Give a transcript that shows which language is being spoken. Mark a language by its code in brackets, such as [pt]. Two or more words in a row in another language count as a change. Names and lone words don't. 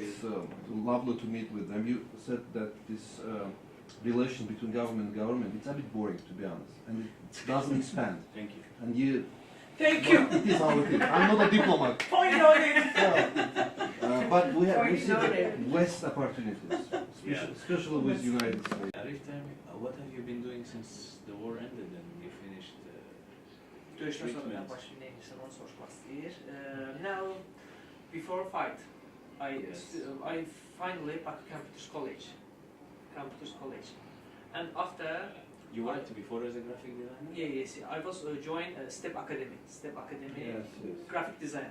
[en] it's lovely to meet with them. You said that this relation between government and government, it's a bit boring, to be honest, and it doesn't expand. Thank you. And you, Thank you. it is how it is. I'm not a diplomat. Point on it. But we see the Ordinary. West opportunities, especially with United States. Arif, tell me, what have you been doing since the war ended and you finished [az] Döyüşdən sonra [en] treatment? [az] başım neymişsə onu soruşmaq istəyir. [en] Now, before fight, Yes. I finally back to Computers College, and after You worked before as a graphic designer? yes, I was joined Step Academy, Yes, yes. graphic design.